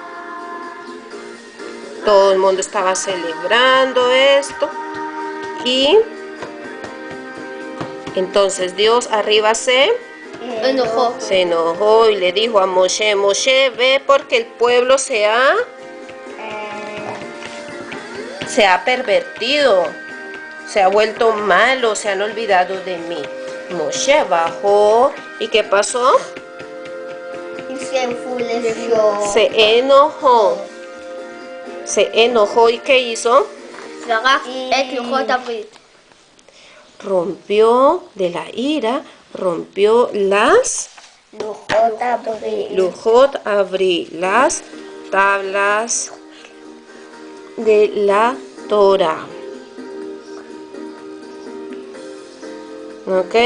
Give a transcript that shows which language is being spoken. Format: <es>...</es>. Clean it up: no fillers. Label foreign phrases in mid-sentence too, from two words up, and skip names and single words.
<es>Todo el mundo estaba celebrando esto y entonces Dios arriba se enojó y le dijo a Moshe, Moshe, ve porque el pueblo se ha pervertido, se ha vuelto malo, se han olvidado de mí. Moshe bajó y ¿qué pasó? Y se enfureció. Se enojó y ¿qué hizo?</es> <he>זרק את לוחות הברית.</he> <es>Rompió de la ira, rompió las</es> <he>לוחות הברית,</he> <es>las tablas de la Torah. ¿Ok?</es>